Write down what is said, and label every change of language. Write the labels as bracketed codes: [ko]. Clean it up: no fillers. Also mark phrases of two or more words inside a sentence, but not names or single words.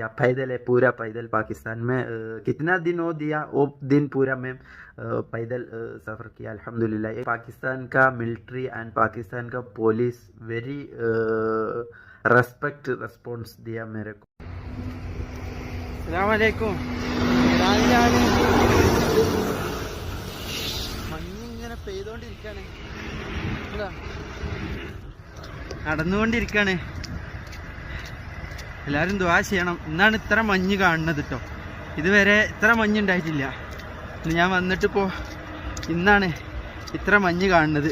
[hi] पैदल है, पूरा पैदल पाकिस्तान में। कितना दिन हो दिया, वो दिन पूरा मैं पैदल सफ़र किया। अल्हम्दुलिल्लाह, पाकिस्तान का [en] military and [hi] पाकिस्तान का पुलिस [en] very respect response [hi] दिया मेरे को। [ar] السلام عليكم. [ml] ईराനിലാണ് മഞ്ഞിങ്ങനെ പെയ്തോണ്ടിരിക്കാണ്, നടന്നുകൊണ്ടിരിക്കാണ്. എല്ലാവരും ദുആ ചെയ്യണം. ഇന്നാണ് ഇത്ര മഞ്ഞ് കാണുന്നത് കേട്ടോ. ഇതുവരെ ഇത്ര മഞ്ഞുണ്ടായിട്ടില്ല. ഞാൻ വന്നിട്ടിപ്പോൾ ഇന്നാണ് ഇത്ര മഞ്ഞ് കാണുന്നത്.